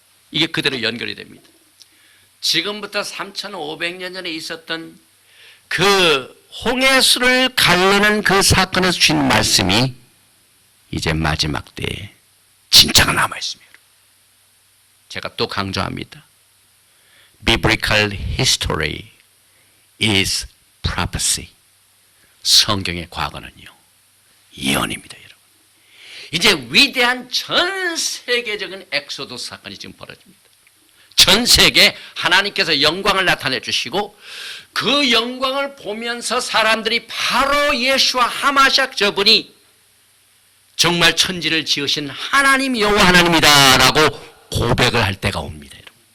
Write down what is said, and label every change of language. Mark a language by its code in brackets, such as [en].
[ko] 이게 그대로 연결이 됩니다. 지금부터 3,500년 전에 있었던 그 홍해수를 가르는 그 사건에서 주신 말씀이 이제 마지막 때에 진짜가 남아있습니다. 제가 또 강조합니다. [en] Biblical history is prophecy. [ko] 성경의 과거는요, 예언입니다, 여러분. 이제 위대한 전 세계적인 엑소도스 사건이 지금 벌어집니다. 전 세계에 하나님께서 영광을 나타내 주시고 그 영광을 보면서 사람들이 바로 예수와 하마샥 저분이 정말 천지를 지으신 하나님 여호와 하나님이다 라고 고백을 할 때가 옵니다. 여러분.